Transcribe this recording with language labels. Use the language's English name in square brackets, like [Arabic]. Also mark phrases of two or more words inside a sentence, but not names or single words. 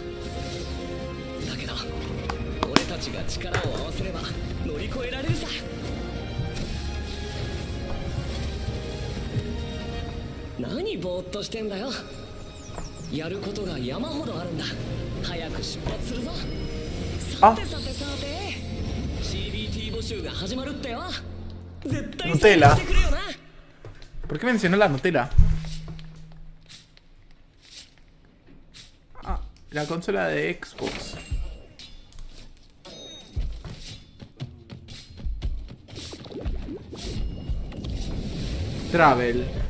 [Japanese] だけど俺たちが力を合わせれば乗り越えられるさ。何ぼーっとしてんだよ。やることが山ほどあるんだ。早く出発するぞ。さてさてさて、CBT 募集が始まるってよ。絶対参加してくれよな。 [Spanish] ¿Por qué mencionó la Nutella? Ah, la consola de Xbox. [English] Travel.